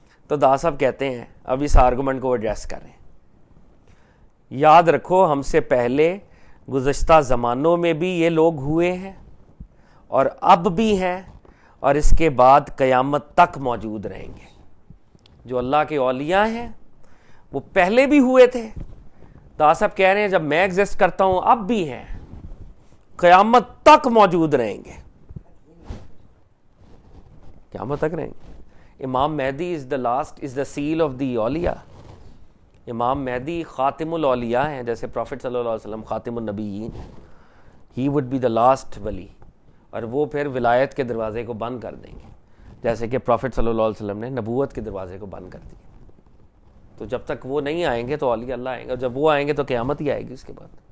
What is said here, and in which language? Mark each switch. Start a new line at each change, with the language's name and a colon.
Urdu: تو دا صاحب کہتے ہیں, اب اس آرگومنٹ کو ایڈریس کر رہے ہیں, یاد رکھو ہم سے پہلے گزشتہ زمانوں میں بھی یہ لوگ ہوئے ہیں اور اب بھی ہیں اور اس کے بعد قیامت تک موجود رہیں گے. جو اللہ کے اولیاء ہیں وہ پہلے بھی ہوئے تھے. دا صاحب کہہ رہے ہیں جب میں ایگزسٹ کرتا ہوں اب بھی ہیں, قیامت تک موجود رہیں گے, قیامت تک رہیں گے.
English: Imam Mahdi is the last, is the seal of the اولیاء.
Urdu: امام مہدی خاتم الاولیاء ہیں, جیسے پروفٹ صلی اللہ علیہ وسلم خاتم النبیین.
English: he would be the last ولی,
Urdu: اور وہ پھر ولایت کے دروازے کو بند کر دیں گے, جیسے کہ پروفٹ صلی اللہ علیہ وسلم نے نبوت کے دروازے کو بند کر دیا. تو جب تک وہ نہیں آئیں گے تو اولیاء اللہ آئیں گے, اور جب وہ آئیں گے تو قیامت ہی آئے گی اس کے بعد.